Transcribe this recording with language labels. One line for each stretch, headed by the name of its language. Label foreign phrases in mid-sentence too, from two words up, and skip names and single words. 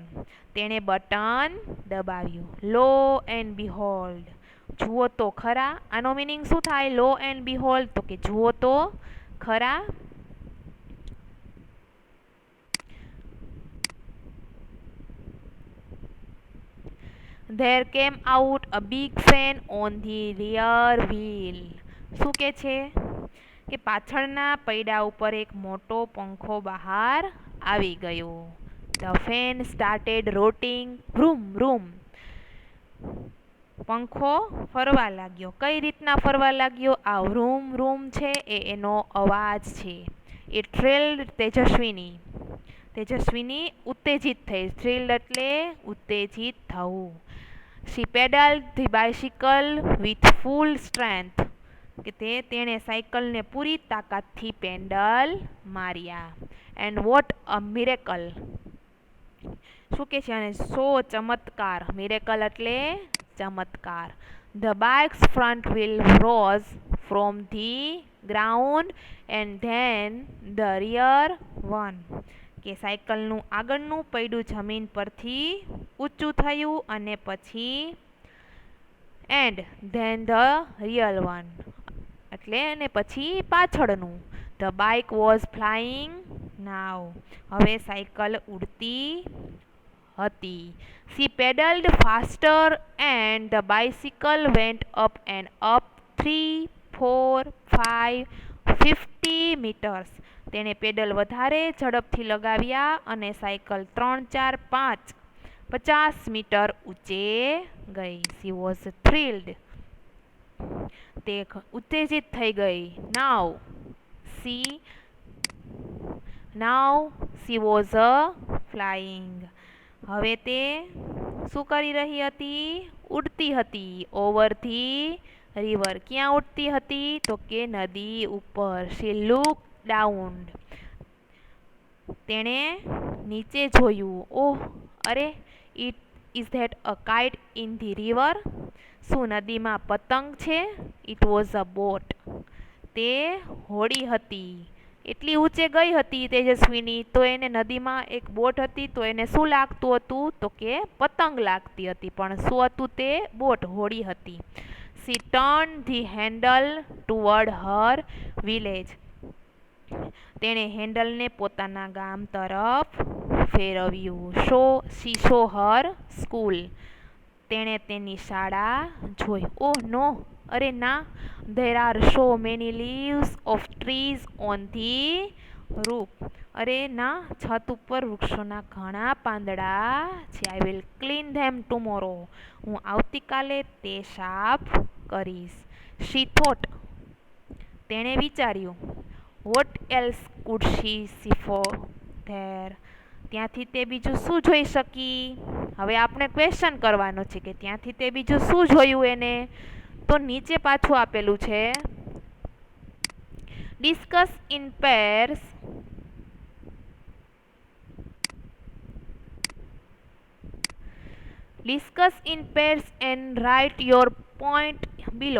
Gujarati: તેણે બટન દબાવ્યું.
English: lo and behold.
Gujarati: જુઓ તો ખરા. આનો મિનિંગ શું થાય?
English: lo and behold
Gujarati: તો કે જુઓ તો ખરા.
English: There came out a big fan on the rear wheel.
Gujarati: શું કે છે કે પાછળના પૈડા ઉપર એક મોટો પંખો બહાર આવી ગયો.
English: The fan started rotating.
Gujarati: vroom vroom. પંખો ફરવા લાગ્યો. કઈ રીતના ફરવા લાગ્યો? આ vroom vroom છે એ એનો અવાજ છે. એ થ્રિલ્ડ તેજસ્વીની. તેજસ્વીની ઉત્તેજિત થઈ. થ્રિલ્ડ એટલે ઉત્તેજિત થવું.
English: She pedaled the bicycle with full strength.
Gujarati: કે તેણે સાયકલને પૂરી તાકાતથી પેન્ડલ માર્યા.
English: And what a miracle.
Gujarati: શું કે છે? અને સો ચમત્કાર. મિરેકલ એટલે ચમત્કાર.
English: The bike's front wheel rose from the ground and then the rear one.
Gujarati: કે સાયકલનું આગળનું પૈડું જમીન પરથી ઊંચું થયું અને પછી
English: and then the rear one
Gujarati: એટલે અને પછી પાછળનું.
English: The bike was flying now.
Gujarati: હવે સાયકલ ઉડતી હતી.
English: She pedaled faster and the bicycle went up and up 3, 4, 5, 50 meters.
Gujarati: તેણે પેડલ વધારે ઝડપથી લગાવ્યા અને સાયકલ 3, 4, 5, 50 મીટર ઊંચે ગઈ.
English: She was thrilled.
Gujarati: તે ઉત્તેજિત થઈ ગઈ.
English: Now she was flying.
Gujarati: હવે તે શું કરી રહી હતી? ઉડતી હતી.
English: over the river.
Gujarati: ક્યાં ઉડતી હતી? તો કે નદી ઉપર.
English: She looked down.
Gujarati: તેણે નીચે જોયું. ઓહ, અરે,
English: is that a kite in the river?
Gujarati: શું નદીમાં પતંગ છે?
English: It was a boat.
Gujarati: તે હોડી હતી. એટલી ઊંચે ગઈ હતી તેજસ્વીની તો એને નદીમાં એક બોટ હતી તો એને શું લાગતું હતું? તો કે પતંગ લાગતી હતી. પણ શું હતું તે? બોટ, હોડી હતી.
English: She turned the handle toward her village.
Gujarati: તેણે હેન્ડલને પોતાના ગામ તરફ ફેરવ્યું.
English: She saw her school.
Gujarati: તેણે તેની શાળા જોઈ.
English: oh no,
Gujarati: અરે ના,
English: there are so many leaves of trees on the roof.
Gujarati: અરે ના, છત ઉપર વૃક્ષોના ઘણા પાંદડા છે.
English: I will clean them tomorrow.
Gujarati: હું આવતીકાલે તે સાફ કરીશ.
English: She thought.
Gujarati: તેણે વિચાર્યું.
English: What else could she see for there?
Gujarati: ત્યાંથી તે બીજું શું જોઈ શકી? હવે આપણે ક્વેશ્ચન કરવાનો છે કે ત્યાંથી તે બીજું શું જોયું એને? તો નીચે પાછું આપેલું છે.
English: discuss in pairs. discuss in pairs and write your point below.